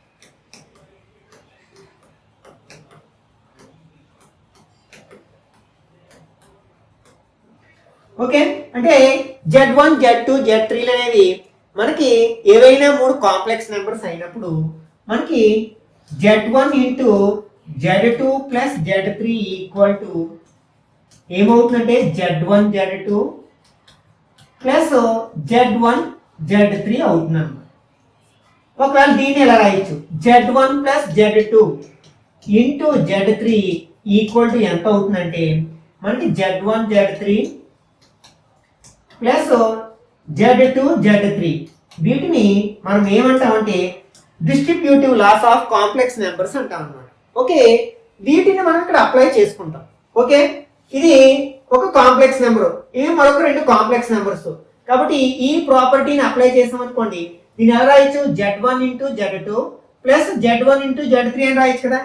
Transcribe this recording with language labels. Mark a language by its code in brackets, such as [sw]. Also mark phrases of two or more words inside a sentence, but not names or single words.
[te] ఓకే, అంటే z1 z2 z3 అనేవి మనకి ఏవైనా 3 [en] complex numbers [te] అయినప్పుడు మనకి z1 ఇంటూ z2 ప్లస్ z3 [en] equal to [te] ఏమవుతుందంటే z1 z2 ప్లస్ z1 z3 అవుతుంది అన్నమాట. ఒకవేళ దీన్ని ఎలా రాయొచ్చు, z1 ప్లస్ z2 ఇంటూ z3 [en] equal to [te] ఎంత అవుతుందంటే మనకి z1 z3 ప్లస్ z2 z3 వీటిని మనం ఏమంటామంటే [en] distributive laws of complex numbers [te] అంటాం అన్నమాట. ఓకే, వీటిని మనం ఇక్కడ అప్లై చేసుకుంటాం. ఓకే, ఇది ఒక [en] complex number, [te] ఇది మరొక రెండు [en] complex numbers. [te] కాబట్టి ఈ ప్రాపర్టీని అప్లై చేసాం అనుకోండి, దీన్ని ఎలా రాయొచ్చు, z1 ఇంటూ z2 ప్లస్ z1 ఇంటూ z3 అని రాయొచ్చు కదా.